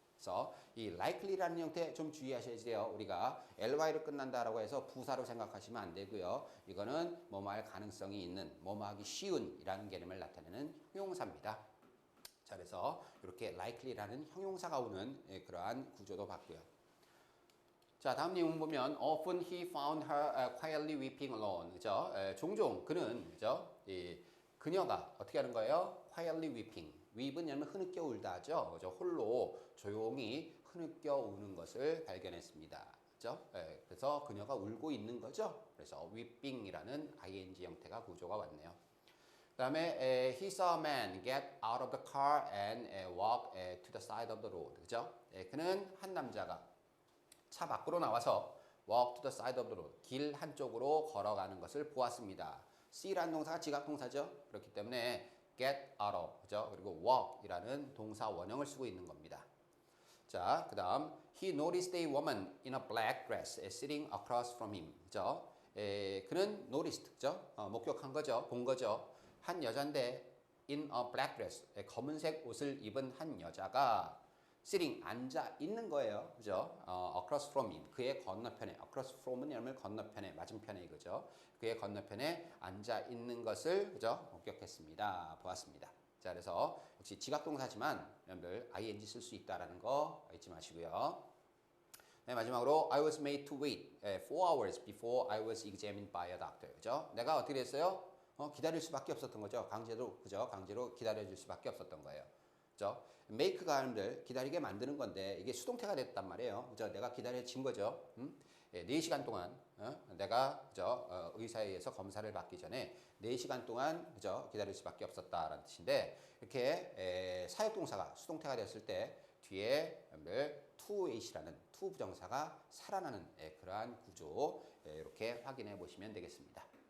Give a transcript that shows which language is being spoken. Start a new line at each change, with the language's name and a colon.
Korean: 그래서 이 likely라는 형태 좀 주의하셔야 돼요. 우리가 ly로 끝난다라고 해서 부사로 생각하시면 안 되고요. 이거는 뭐뭐할 가능성이 있는, 뭐뭐하기 쉬운이라는 개념을 나타내는 형용사입니다. 자, 그래서 이렇게 likely라는 형용사가 오는 그러한 구조도 봤고요. 자, 다음 내용 보면
English: often he found her quietly weeping alone.
Korean: 그죠? 종종 그는 그죠? 그녀가 어떻게 하는 거예요?
English: quietly weeping.
Korean: weep은 여러분 흐느껴 울다죠. 그죠? 홀로 조용히 흐느껴 우는 것을 발견했습니다. 그죠? 그래서 그녀가 울고 있는 거죠. 그래서 weeping이라는 ing 형태가 구조가 왔네요.
English: 그다음에 he saw a man get out of the car and walk to the side of the road.
Korean: 그죠? 그는 한 남자가 차 밖으로 나와서
English: walk to the side of the road.
Korean: 길 한쪽으로 걸어가는 것을 보았습니다. see라는 동사가 지각동사죠. 그렇기 때문에 get out of, 그죠? 그리고 walk이라는 동사 원형을 쓰고 있는 겁니다.
English: 자, 그다음 he noticed a woman in a black dress sitting across from him.
Korean: 그죠? 그는 noticed, 그죠? 목격한 거죠. 본 거죠. 한 여잔데
English: in a black dress,
Korean: 검은색 옷을 입은 한 여자가 sitting, 앉아 있는 거예요. 그죠?
English: across from him,
Korean: 그의 건너편에. across from은 여러분 건너편에, 맞은편에 이거죠. 그의 건너편에 앉아 있는 것을 그죠? 목격했습니다. 보았습니다. 자, 그래서 역시 지각동사지만 여러분들 ing 쓸 수 있다라는 거 잊지 마시고요.
English: 마지막으로 I was made to wait 4 hours before I was examined by a doctor.
Korean: 그죠? 내가 어떻게 됐어요? 기다릴 수밖에 없었던 거죠. 강제로 기다려줄 수밖에 없었던 거예요. 그죠? make가 하는들 기다리게 만드는 건데 이게 수동태가 됐단 말이에요. 그죠? 내가 기다려진 거죠. 4시간 동안 내가 의사에 의해서 검사를 받기 전에 4시간 동안 기다릴 수밖에 없었다라는 뜻인데 이렇게 사역동사가 수동태가 됐을 때 뒤에 to wait이라는 to 부정사가 살아나는 그러한 구조 이렇게 확인해 보시면 되겠습니다.